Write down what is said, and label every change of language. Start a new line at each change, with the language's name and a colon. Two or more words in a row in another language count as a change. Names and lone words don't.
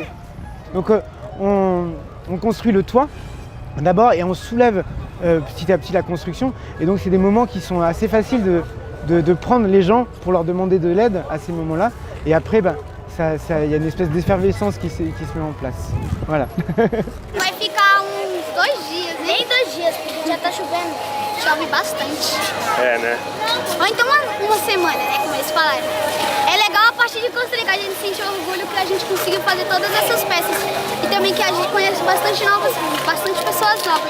French: Donc on construit le toit d'abord et on soulève petit à petit la construction. Et donc c'est des moments qui sont assez faciles de prendre les gens pour leur demander de l'aide à ces moments-là. Et après, il y a une espèce d'effervescence qui se met en place. Voilà.
Portuguese: Vai ficar uns 2 dias, nem 2 dias, porque já tá chovendo, chove bastante. É, né? Ou então uma semana, né, como eles falaram. É legal a parte de construir, que a gente sente orgulho que a gente conseguiu fazer todas essas peças. E também que a gente conhece bastante pessoas novas.